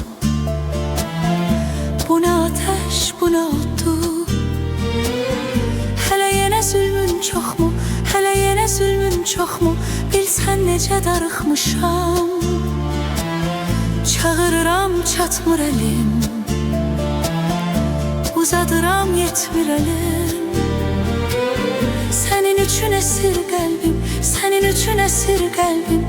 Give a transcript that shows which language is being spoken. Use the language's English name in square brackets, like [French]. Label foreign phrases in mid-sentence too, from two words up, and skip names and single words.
[Turkish] Bu ne ateş, bu ne oldu? Hele yine zulmün çok mu? Hele yine zulmün çok mu? [Azerbaijani] Bilsen necə darıxmışam. Çağırıram çatmır elim, uzadıram yetmir elim. Senin üçün əsir qəlbim, senin üçün əsir qəlbim.